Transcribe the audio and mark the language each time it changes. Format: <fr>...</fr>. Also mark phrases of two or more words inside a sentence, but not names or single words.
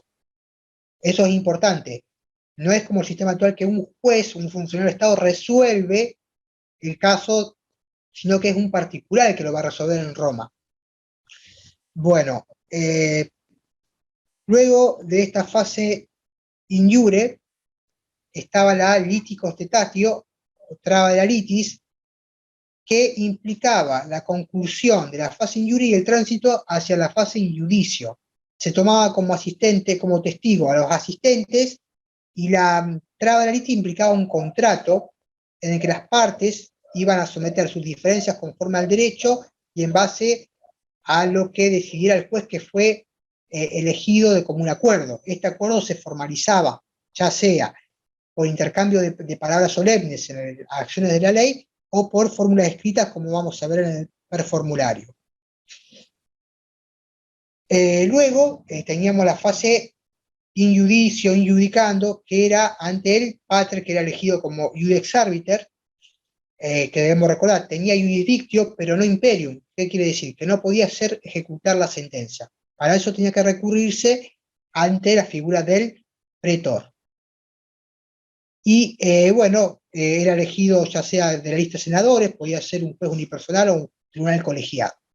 <es>Eso es importante. No es como el sistema actual que un juez, un funcionario del Estado resuelve el caso, sino que es un particular el que lo va a resolver en Roma. Bueno, luego de esta fase</es> <la>in iure</la> <es>estaba la</es> <la>litis constatatio,</la> <es>o traba de la litis, que implicaba la conclusión de la fase</es> <la>in iure</la> <es>y el tránsito hacia la fase</es> <la>in iudicio.</la> <es>Se tomaba como asistente, como testigo a los asistentes, y la traba de la litis implicaba un contrato en el que las partes iban a someter sus diferencias conforme al derecho y en base a lo que decidiera el juez que fue elegido de común acuerdo. Este acuerdo se formalizaba, ya sea por intercambio de palabras solemnes en acciones de la ley o por fórmulas escritas, como vamos a ver en el performulario. Luego teníamos la fase</es> <la>in iudicio, in iudicando,</la> <es>que era ante el pater, que era elegido como</es> <la>iudex arbiter,</la> <es>que debemos recordar, tenía jurisdictio, pero no imperium. ¿Qué quiere decir? Que no podía hacer ejecutar la sentencia. Para eso tenía que recurrirse ante la figura del pretor. Y era elegido ya sea de la lista de senadores, podía ser un juez unipersonal o un tribunal colegiado.</es>